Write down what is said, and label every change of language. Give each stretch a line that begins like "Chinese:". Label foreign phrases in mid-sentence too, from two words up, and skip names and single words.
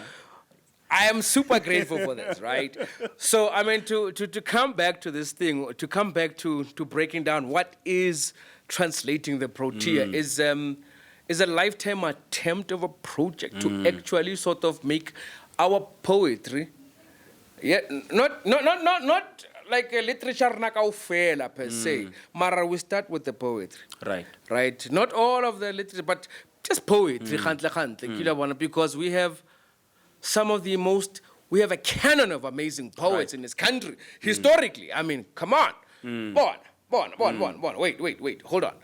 English: I am super grateful for this, right? So, I mean, to come back to this thing, to come back to breaking down what is translating the Protea is a lifetime attempt of a project to actually sort of make our poetry, not like a literature nakaufela per se, mara we start with the poetry. Right? Not all of the literature, but just poetry, because we have some of the most, we have a canon of amazing poets in this country. Historically, I mean, come on. Wait, hold on.